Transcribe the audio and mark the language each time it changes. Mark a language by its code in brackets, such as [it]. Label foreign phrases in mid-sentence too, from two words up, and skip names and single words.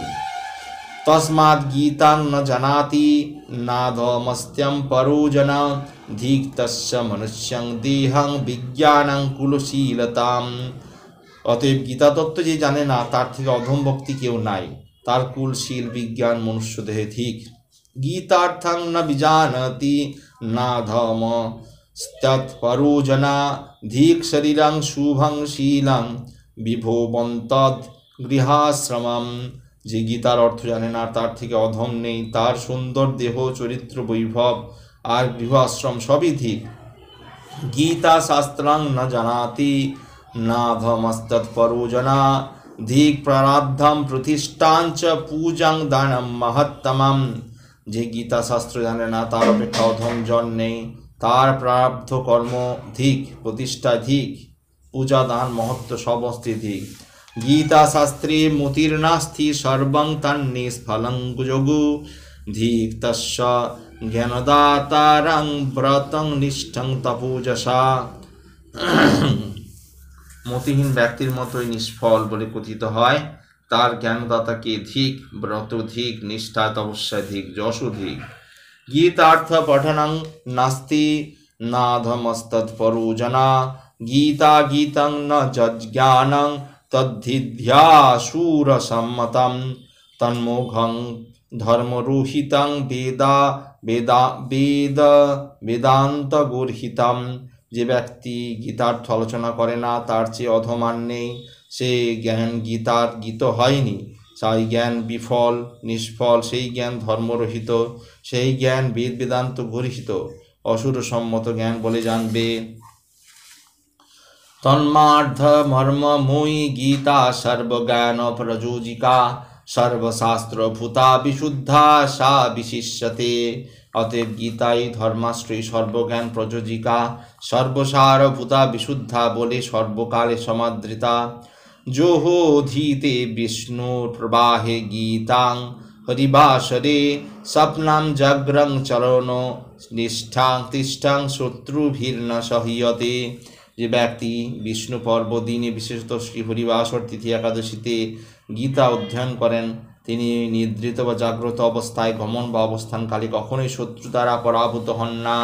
[sa] তস্মাৎ গীতাং ন জানাতি নাধমস্ত্যং পরো জন ধিক তস্য মনুষ্যং দেহং বিজ্ঞানং কুলশীলতাম। [bn] অতএব গীতা তত্ত্ব যে জানে না, তার থেকে অধম ভক্তি কেউ নাই, তার কুলশীল বিজ্ঞান মনুষ্য দেহে ঠিক। [sa] গীতার্থং ন বিজানতি নাধমস্ত্যৎপরো জনা ধিক শরীরং শুভং শীলং বিভবন্তদ গৃহাশ্রমম। [bn] যে গীতার অর্থ জানে না, তার থেকে অধম নেই, তার সুন্দর দেহ, চরিত্র, বৈভব আর গৃহ আশ্রম সবই ঠিক। [sa] गीता शास्त्रं न जानाति नाभमस्तत्परो जना धिक् प्रारब्धं प्रतिष्ठाञ्च पूजां दानं महत्तमम्। [bn] যে গীতা শাস্ত্র জানে না তার অপেক্ষা অধম জন নেই, তার প্রারব্ধ কর্ম ধিক, প্রতিষ্ঠা ধিক, পূজা দান মহত্ব সমস্ত ধিক। [sa] গীতা শাস্ত্রে মতির্নাস্তি সর্বং তন্নিষ্ফলং যোগু ধিক তস্য জ্ঞানদাতারং ব্রতং নিষ্ঠং তপোজসা। [bn] মতিহীন ব্যক্তির মতোই নিষ্ফল বলে কথিত হয়, তার জ্ঞানদাতাকে ধিক, ব্রত ধিক, নিষ্ঠা তপস্যা ধিক, যশ ধিক। [sa] গীতার্থ পঠনং নাস্তি নাধমস্তৎপরো জনা গীতা গীতং ন যজ্ঞানং তদ্ধিধ্যাসুরসম্মতম তন্মোঘং ধর্মরোহিতং বেদান্ত গর্হিতম। [bn] যে ব্যক্তি গীতার্থ আলোচনা করে না তার চেয়ে অধমান নেই, সে জ্ঞান গীতার গীত হয়নি, সেই জ্ঞান বিফল নিষ্ফল, সেই জ্ঞান ধর্মরহিত, সেই জ্ঞান বেদান্ত গর্হিত অসুরসম্মত জ্ঞান বলে জানবে। [sa] তন্মার্ধ মর্মময়ী গীতা সর্বজ্ঞান প্রযোজিকা সর্বশাস্ত্র ভূতা বিশুদ্ধা সা বিশিষ্যতে। [bn] অতএব গীতাই ধর্মাশ্রয়ী, সর্বজ্ঞান প্রযোজিকা, সর্বসার ভূতা বিশুদ্ধা বলে সর্বকালে সমাদৃতা। [sa] যোহোধীতে বিষ্ণুর প্রবাহে গীতাং হরিবাসরে স্বপ্নাং জাগ্রং চরণ নিষ্ঠাং তিষ্ঠাং শত্রুভির্ন সহীয়তে। [bn] যে ব্যক্তি বিষ্ণু পর্ব দিনে, বিশেষত শ্রী হরিবাসর তিথি একাদশীতে গীতা অধ্যয়ন করেন, তিনি নিদ্রিত বা জাগ্রত অবস্থায় গমন বা অবস্থানকালে কখনোই শত্রু দ্বারা পরাভূত হন না।